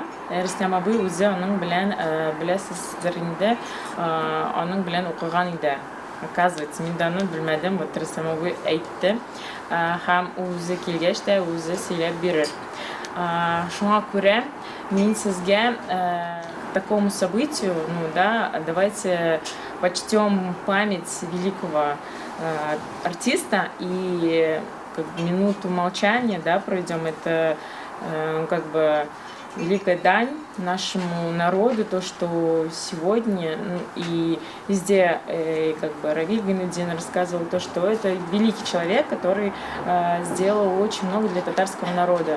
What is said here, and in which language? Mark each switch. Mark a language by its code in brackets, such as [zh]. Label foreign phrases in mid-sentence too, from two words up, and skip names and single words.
[tt] Рөстәм абый үзе аның белән беләсездер инде, аның белән укыган иде. Оказывается, мин дә аны белмәдем, вот Рөстәм абый әйтте һәм үзе килгәч тә үзе сөйләп бирер. Шуңа күрә мин сезгә [ru] такому событию, давайте почтем память великого артиста и минуту молчания, пройдем. Это великая дань нашему народу, то, что сегодня и везде Равиль Гайнутдин рассказывал то, что это великий человек, который сделал очень много для татарского народа.